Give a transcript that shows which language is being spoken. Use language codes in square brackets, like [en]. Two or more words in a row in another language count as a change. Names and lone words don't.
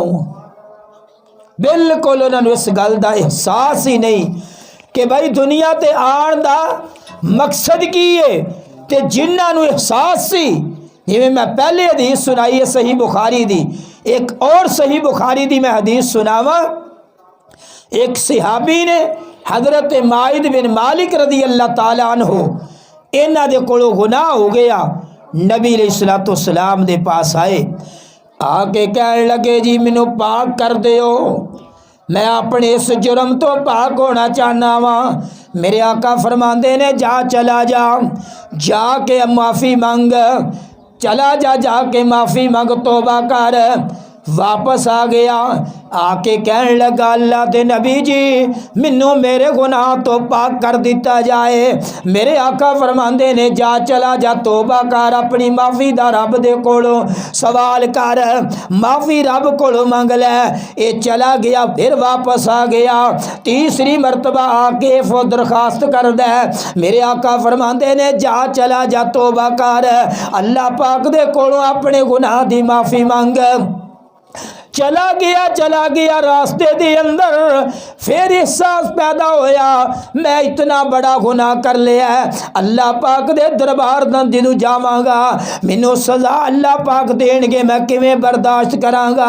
[pa] بالکل انہوں نے اس گل کا احساس ہی نہیں کہ بھائی دنیا تے آن دا مقصد کی ہے. تے جنہوں نے احساس سی، جویں میں پہلے حدیث سنائی ہے صحیح بخاری دی، ایک اور صحیح بخاری دی میں حدیث سناواں. ایک صحابی نے حضرت مائد بن مالک [ar] رضي الله تعالى عنه, [pa] انہاں دے کولوں گناہ ہو گیا، نبی علیہ السلام دے پاس آئے، آکے کہنے لگے جی مینوں پاک کر دیو، میں اپنے اس جرم تو پاک ہونا چاہنا واں. میرے آقا فرماتے نے جا چلا جا، جاکے معافی منگ، چلا جا جاکے معافی منگ، توبہ کر. واپس آ گیا، آکے کہنے لگا اللہ دے نبی جی مینوں میرے گناہ تو پاک کر دتا جائے. میرے آقا فرماندے نے جا چلا جا توبہ کر، اپنی معافی دا رب دے کولوں سوال کر، معافی رب کولوں منگ لے. یہ چلا گیا، فیر واپس آ گیا، تیسری مرتبہ آکے وہ درخواست کر دے. میرے آقا فرماندے نے جا چلا جا توبہ کر، اللہ پاک دے کولوں اپنے گناہ دی معافی منگ. چلا گیا رستے دے اندر فیر احساس پیدا ہویا میں اتنا بڑا گناہ کر لیا ہے، اللہ پاک دے دربار دا جدوں جاوانگا مینوں سزا اللہ پاک دینگے، میں کویں برداشت کرانگا.